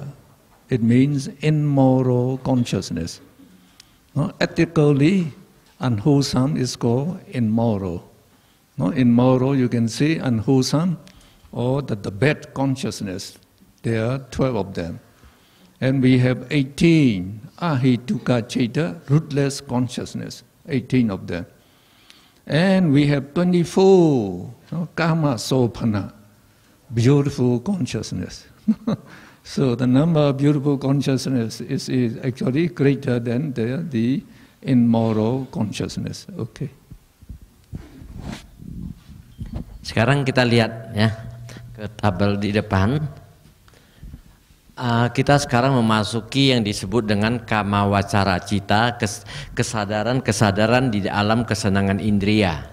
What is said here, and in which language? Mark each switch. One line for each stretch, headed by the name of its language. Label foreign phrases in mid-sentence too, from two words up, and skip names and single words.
English: It means immoral consciousness. Ethically unwholesome is called immoral. Immoral, you can say unwholesome, or the bad consciousness. There are 12 of them. And we have 18
Pali: Ahituka citta,
English: rootless consciousness, 18 of them. And we have 24
Pali: Kama Sopana,
English: beautiful consciousness. So the number of beautiful consciousness is actually greater than the immoral consciousness. Okay.
Indonesian: Sekarang kita lihat ya ke tabel di depan. Kita sekarang memasuki yang disebut dengan
Pali: Kama Wacara Citta,
Indonesian: kesadaran-kesadaran di alam kesenangan indria.